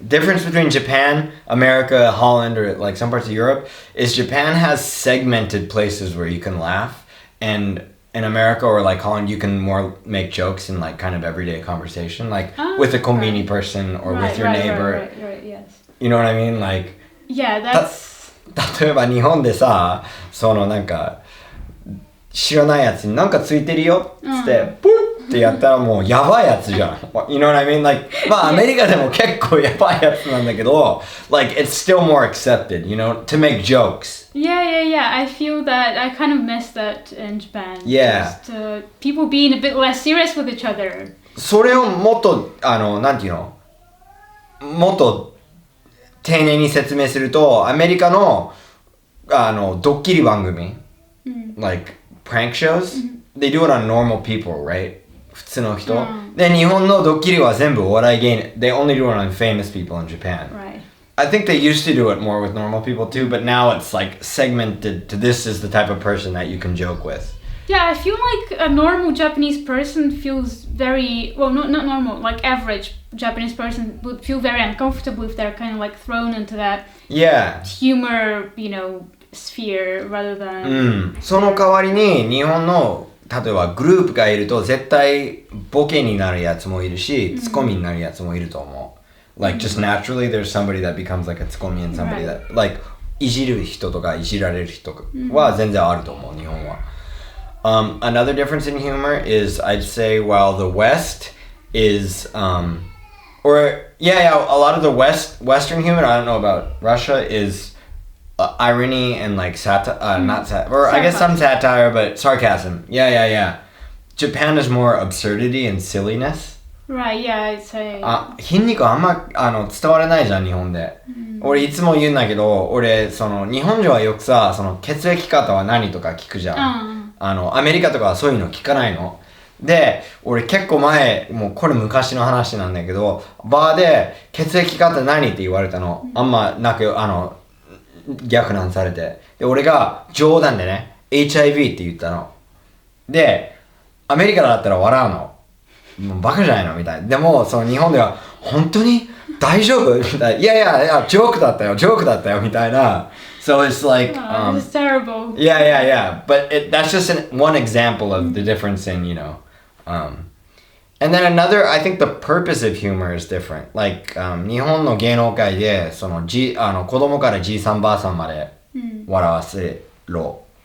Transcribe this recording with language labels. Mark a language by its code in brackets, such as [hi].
[en] Difference between Japan, America, Holland, or, like, some parts of Europe... is Japan has segmented places where you can laugh. And... in America or like Holland, you can more make jokes in like kind of everyday conversation, like with a konbini person or with your neighbor. Right, yes. You know what I mean? Like, yeah, that's... [ja] 例えば日本でさ、なんか知らないやつになんかついてるよっつって、プッってやったらもうやばいやつじゃん。 [en] You know what I mean? Like, [ja] まあアメリカでも結構やばいやつなんだけど、 [en] like it's still more accepted, to make jokes. Yeah. I feel that I kind of miss that in Japan. Yeah. Just, people being a bit less serious with each other. [ja] それをもっとなんていうの？もっと丁寧に説明すると、アメリカのドッキリ番組、 [en] like prank shows, they do it on normal people, right? [ja] 普通の人。で、日本のドッキリは全部お笑い芸人。 [en] They only do it on famous people in Japan. Right. I think they used to do it more with normal people too, but now it's like segmented to this is the type of person that you can joke with. Yeah, I feel like a normal Japanese person feels very... Well, not normal, like average Japanese person would feel very uncomfortable if they're kind of like thrown into that humor, sphere rather than... [ja] その代わりに日本の例えばグループがいると絶対ボケになるやつもいるし、ツッコミになるやつもいると思う。 [en] Like just naturally there's somebody that becomes like a ツッコミ and somebody that like [ja] いじる人とかいじられる人は全然あると思う、日本は。 [en] Another difference in humor is I'd say while the West is a lot of the Western humor, I don't know about Russia, is irony and like not satire, or I guess some satire, but sarcasm. Yeah. Japan is more absurdity and silliness. Right, yeah, I'd say. [ja] 筋肉あんま伝わらないじゃん、日本で。俺いつも言うんだけど、俺日本人はよくさ、血液型は何とか聞くじゃん。アメリカとかはそういうの聞かないの。で、俺結構前、もうこれ昔の話なんだけど、バーで血液型何って言われたの。あんまなく逆難されて。で、俺が冗談でね、HIV って言ったの。で、アメリカだったら笑うの。もうバカじゃないのみたいな。でも、日本では、本当に大丈夫みたいな。いや、ジョークだったよ、みたいな。 [en] So it's like... it's terrible. Yeah. But that's just one example of the difference in, And then another, I think the purpose of humor is different. Like, [ja] 日本の芸能界で、子供からじいさんばあさんまで笑わせろ。